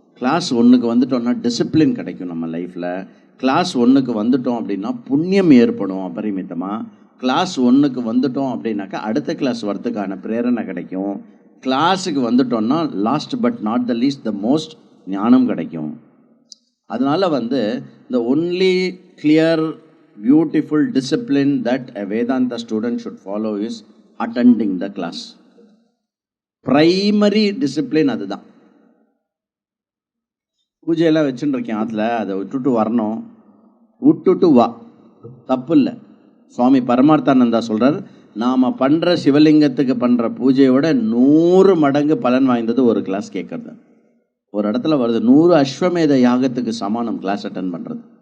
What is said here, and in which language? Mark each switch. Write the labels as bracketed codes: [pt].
[ta] Class 1க்கு வந்துட்டோம்னா discipline கிடைக்கும் நம்ம லைஃப்பில். கிளாஸ் 1க்கு வந்துட்டோம் அப்படின்னா புண்ணியம் ஏற்படும் அபரிமிதமாக. கிளாஸ் 1க்கு வந்துட்டோம் அப்படின்னாக்கா அடுத்த கிளாஸ் வரத்துக்கான பிரேரணை கிடைக்கும். கிளாஸுக்கு வந்துட்டோம்னா [en] last but not the least the most [ta] ஞானம் கிடைக்கும். [en] அதனால் the only clear beautiful discipline that a Vedanta student should follow is attending the class. Primary discipline அதுதான். [ta] பூஜையெல்லாம் வச்சுட்டு இருக்கேன் ஆற்றுல, அதை விட்டுட்டு வரணும், விட்டுட்டு வா, தப்பு இல்லை. சுவாமி பரமார்த்தானந்தா சொல்கிறார், நாம் பண்ணுற சிவலிங்கத்துக்கு பண்ணுற பூஜையோட 100 மடங்கு பலன் வாய்ந்தது ஒரு கிளாஸ் கேட்குறது. ஒரு இடத்துல வருது 100 அஸ்வமேத யாகத்துக்கு சமானம் கிளாஸ் அட்டன் பண்ணுறது.